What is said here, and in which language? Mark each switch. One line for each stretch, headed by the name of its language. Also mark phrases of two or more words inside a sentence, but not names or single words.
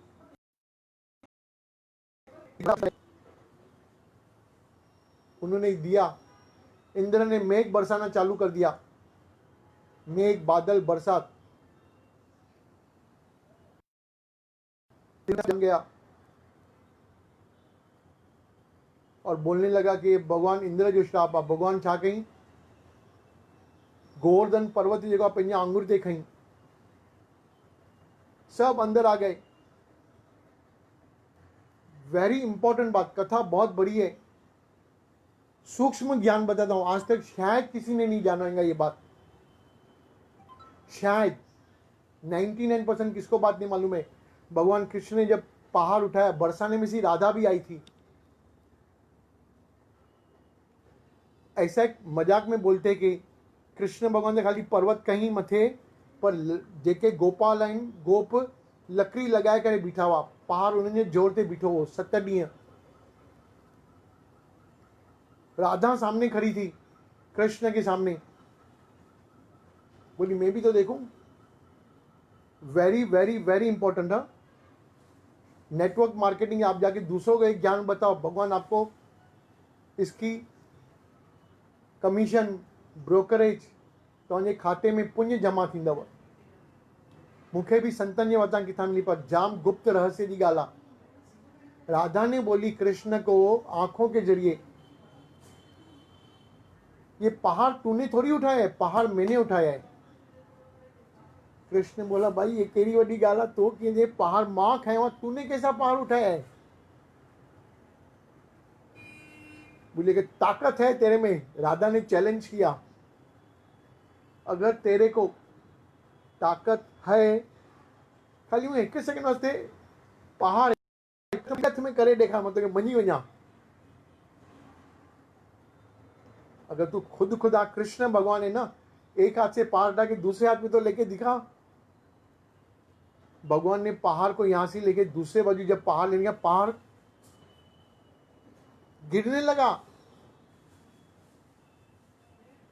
Hindi: उन्होंने दिया, इंद्र ने मेघ बरसाना चालू कर दिया, मेघ बादल बरसात जम गया और बोलने लगा कि
Sindhi: भगवान इंद्र जो श्राप आहे, भगवान छा कई,
Hindi: गोवर्धन पर्वत की जगह
Sindhi: पंहिंजा आंगुर ते खई,
Hindi: सब अंदर आ गए।
English: very important
Hindi: बात, कथा बहुत बड़ी है, सूक्ष्म ज्ञान बताता हूं, आज तक शायद किसी ने नहीं जाना होगा ये बात, शायद 99% किसको बात नहीं मालूम है। भगवान कृष्ण ने जब पहाड़ उठाया, बरसाने में सी राधा भी आई थी। ऐसा एक मजाक में बोलते कि कृष्ण भगवान ने खाली पर्वत कहीं
Sindhi: मथे पर जेके गोपाल आहिनि, गोप लकड़ी लगाए करे बीठा हुआ, पहाड़
Hindi: उन्होंने जोर से
Sindhi: बीठो हो 7 ॾींहं।
Hindi: राधा सामने खड़ी थी कृष्ण के सामने, बोली मैं भी तो देखूं।
English: very very very important
Hindi: है।
English: network marketing,
Hindi: आप जाके दूसरों को एक ज्ञान बताओ, भगवान आपको इसकी कमीशन, ब्रोकरेज
Sindhi: तव्हांजे खाते में पुण्य जमा थींदव। मूंखे भी संतन जे वटां किथां मिली, पर जाम गुप्त रहस्य जी ॻाल्हि आहे।
Hindi: राधा ने बोली कृष्ण को आंखों के जरिए, ये पहाड़ तूने थोड़ी उठाया है, पहाड़ मैंने उठाया है। कृष्ण बोला भाई
Sindhi: ये केड़ी वडी ॻाल्हि आहे,
Hindi: तो कि ये पहाड़
Sindhi: मां खयो,
Hindi: तूने कैसा पहाड़ उठाया है। बोले कि ताकत है तेरे में। राधा ने चैलेंज किया, अगर तेरे को ताकत है,
Sindhi: खाली हूँ 1 सेकंड वास्ते पहाड़ हथ में करे ॾेखार, मतलब मञी वञा।
Hindi: अगर तू खुद खुदा कृष्ण भगवान है ना, एक हाथ से पहाड़ उठा के दूसरे हाथ में तो लेके दिखा। भगवान ने पहाड़ को यहां से लेके दूसरे बाजू जब पहाड़ ले गया, पहाड़ गिरने लगा।